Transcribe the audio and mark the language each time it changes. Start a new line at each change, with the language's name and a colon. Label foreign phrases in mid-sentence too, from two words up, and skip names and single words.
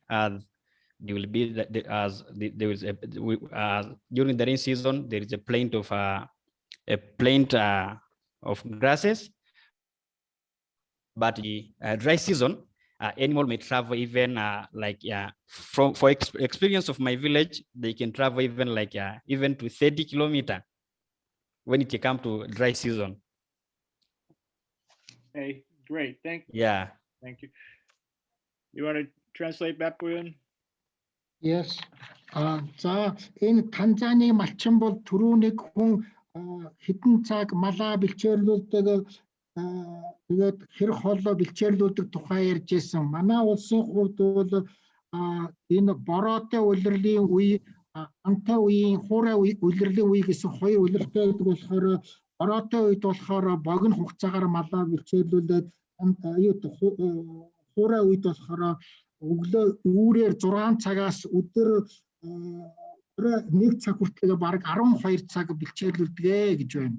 English: There will be during the rain season there is a plenty of grasses, but the dry season, animal may travel even for experience of my village, they can travel even even to 30 kilometers when it comes to dry season. Okay, great. Thank you. Yeah. Thank you. You want to translate that, Buyan? Yes.
Mongolian: За энэ Танзаны малчин бол түрүүнийг хүн хідэн цаг малаа бэлчээрлүүлдэг тэгээд хэр хоолоо бэлчээрлүүлдэг тухай ярьж байсан. Манай улсын хувьд бол энэ бороотой улирлын үе, амтай үеийн хуурай улирлын үе гэсэн хоёр улиралтай байдаг болохоор бороотой үед болохоор богино хугацаагаар малаа бэлчээрлүүлээд хуурай үед болохоор өглөө үүрээр 6 цагаас өдөр 1 цаг хүртэл бараг 12 цаг бэлчээрлүүлдэг гэж байна.